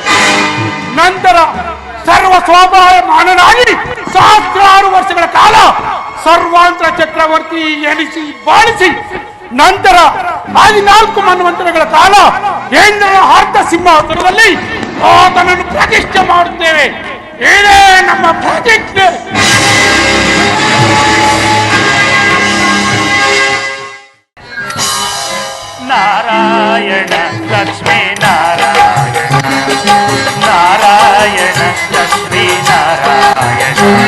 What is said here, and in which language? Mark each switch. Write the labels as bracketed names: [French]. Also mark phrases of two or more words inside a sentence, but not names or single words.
[Kannada] ನಂತರ ಸರ್ವ ಸ್ವಭಾವಮಾನನಾಗಿ ಸಹಸ್ರಾರು ವರ್ಷಗಳ ಕಾಲ ಸರ್ವಾಂತರ ಚಕ್ರವರ್ತಿ ಎನಿಸಿ ಬಾಳಿಸಿ ನಂತರ 14 ಮನ್ವಂತರಗಳ ಕಾಲ ಇಂದ್ರನ ಅರ್ಧ ಸಿಂಹಾಸನದಲ್ಲಿ ಆತನನ್ನು ಪ್ರತಿಷ್ಠೆ ಮಾಡುತ್ತೇವೆ. ಇದೇ ನಮ್ಮ ಪ್ರತಿಜ್ಞೆ. ನಾರಾಯಣ ಲಕ್ಷ್ಮೀ ನಾರಾಯಣ, ನಾರಾಯಣ ಲಕ್ಷ್ಮೀ ನಾರಾಯಣ.